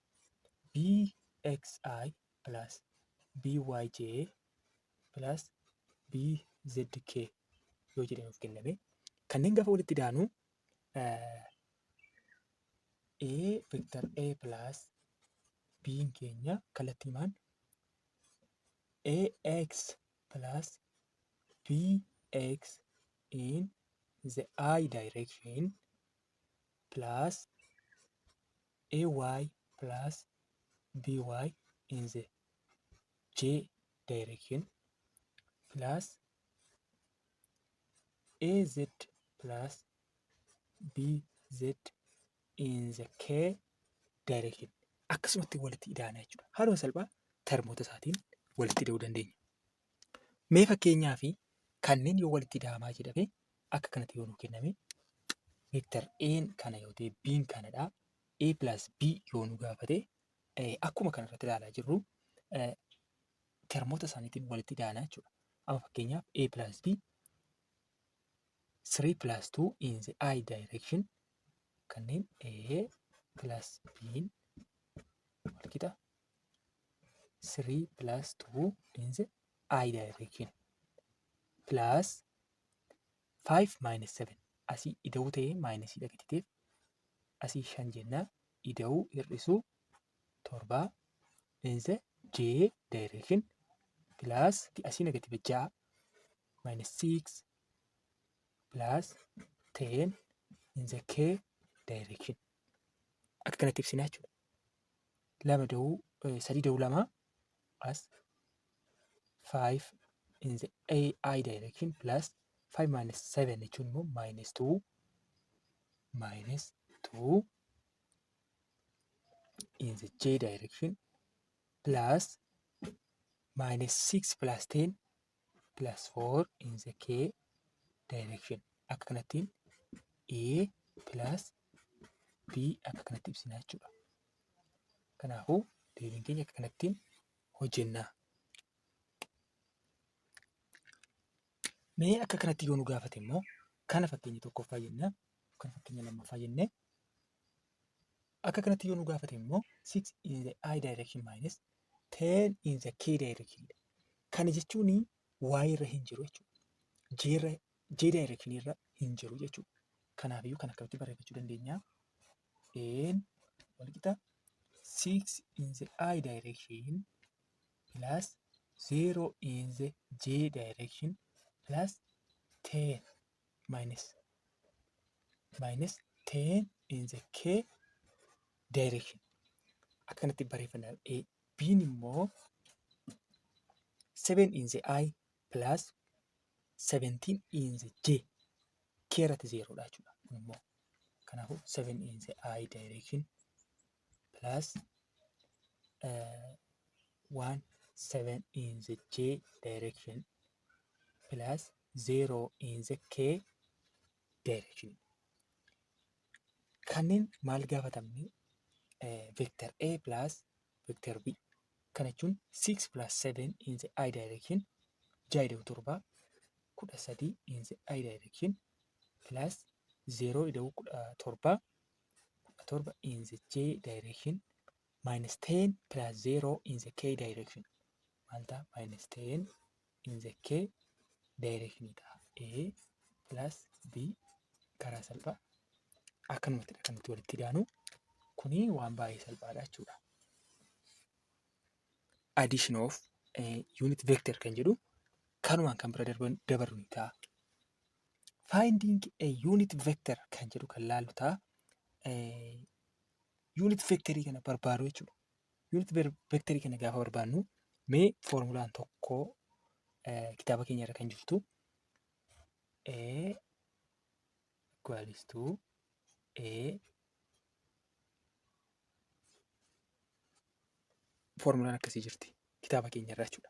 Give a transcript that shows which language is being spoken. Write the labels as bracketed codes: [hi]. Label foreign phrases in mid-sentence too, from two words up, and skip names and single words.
[om] BXI plus BYJ plus BZK yoo jedhamuuf kenname, kanneen gaafa walitti idaanu [en] vector A plus B [om] keenya kallattii maan [en] AX plus BX in the I direction plus AY plus BY in the J direction plus AZ plus BZ in the K direction. [om] Akkasumatti walitti idaana jechuudha. Haaluma salphaa termoota isaatiin walitti ida'uu dandeenya. Mee fakkeenyaa fi kanneen yoo walitti ida'amaa jedhame akka kanatti yoo nuu kenname, vector A'n kana yoo ta'e B'n kanadha. A plus B yoo nu gaafate akkuma kanarratti ilaalaa jirru termoota isaaniitiin walitti idaana jechuudha. Amma fakkeenyaaf [en] A plus B 3 plus 2 in the I direction, [om] kanneen A plus B'n walqixa [en] 3 plus 2 in the I direction plus 5 minus 7 asii [om] ida'uu ta'ee maayinasiidha gatiteef asii [en] 5 [om] jennaa, ida'uu hir'isuu [en] 7 in the J direction plus asii negative 6 minus 6 plus 10 in the K direction. [om] Akka kanatti ibsinaa jechuudha. [en] 3 da'uu 2 as 5 in the I direction plus 5 minus 7 [om] jechuun immoo [en] minus 2 in the J direction plus minus 6 plus 10 plus 4 in the K direction. [om] Akka kanattiin A plus B akka kanatti ibsinaa jechuudha. Kanaafuu deebiin keenya akka kanattiin hojjennaa. Mee akka kanatti yoo nu gaafate immoo kana fakkeenya tokkoffaa jennaa, kana fakkeenya lammaffaa jennee akka kanatti yoo nu gaafate immoo [en] 6 in the I direction minus 10 in the K direction. [om] Kana jechuun Y irra hin jiru jechuudha. [en] J direction [om] irra hin jiru jechuudha. Kanaafiyyuu kan akkamitti barreeffachuu dandeenya? [en] N walqixa 6 in the I direction plus 0 in the J direction plus 10 minus 10 in the K direction. [om] Akkanatti barreeffannaa. B'n immoo [en] 7 in the I plus 17 in the j k [om] irratti 0 dha jechuudha. Kun immoo kanaafuu [en] 7 in the I direction plus 7 in the j direction plus 0 in the k direction. [om] Kanneen maal gaafatamne [en] vector A plus vector B. [om] Kana jechuun [en] 6 plus 7 in the I direction 6 13 in the I direction plus 0 17 in the j direction minus 10 plus 0 in the k direction. Maalta minus 10 in the k direction dha. A plus B [om] karaa salphaa akkanumatti kan nuti walitti daanu kuni waan baay'ee salphaadha jechuudha. [en] Addition of unit vector [om] kan jedhu kanumaan kan bira dabarru ni ta'a. [en] Finding a unit vector [om] kan jedhu kan laallu ta'a. Unit vectorii kana barbaadu jechuudha. Unit vectorii kana gaafa barbaadnu mee formulaan tokko kitaaba keenya irra kan jirtu [en] A equals to A [om] formulaan akkasii jirti kitaaba keenya irraa jechuudha.